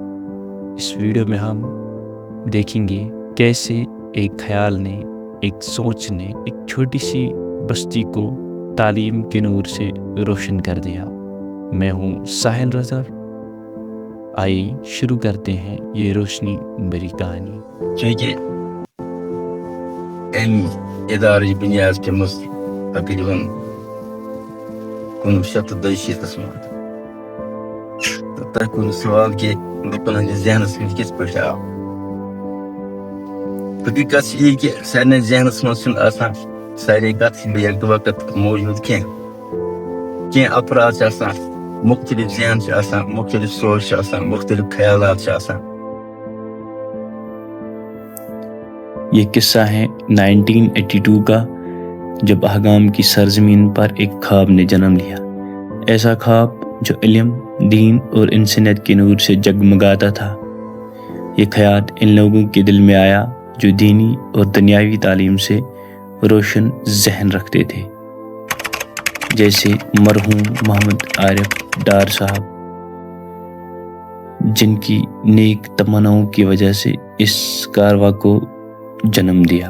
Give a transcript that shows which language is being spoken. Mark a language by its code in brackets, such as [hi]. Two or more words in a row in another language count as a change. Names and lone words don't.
[ur] اس ویڈیو میں ہم دیکھیں گے کیسے ایک خیال نے، ایک سوچ نے ایک چھوٹی سی بستی کو تعلیم کے نور سے روشن کر دیا۔ میں ہوں ساحل رضا، آئیے شروع کرتے ہیں یہ روشنی بری کہانی۔ [ks] چونکہ ام ادارچ بنیاد پیمس تقریباً 1962 منٛز، تہٕ تۄہہِ کوٚرُو سوال کہ لُکن ہٕنٛدِس ذہنس منٛز کِتھ پٲٹھۍ آو۔ حقیقت چھِ یہِ کہ سارنٕے ذہنس منٛز چھُنہٕ آسان سارے کتھ بیک وقت موجود کینٛہہ افراد چھِ آسان، مختلف ذہن چھِ آسان، مختلف سوچ چھِ آسان، مختلف خیالات چھِ آسان۔ [ur] یہ قصہ ہے 1982 کا، جب آگام کی سرزمین پر ایک خواب نے جنم لیا، ایسا خواب جو علم، دین اور انسانیت کے نور سے جگمگاتا تھا۔ یہ خیال ان لوگوں کے دل میں آیا جو دینی اور دنیاوی تعلیم سے روشن ذہن رکھتے تھے، جیسے مرحوم محمد عارف ڈار صاحب، جن کی نیک تمناؤں کی وجہ سے اس کارواں کو جنم دیا۔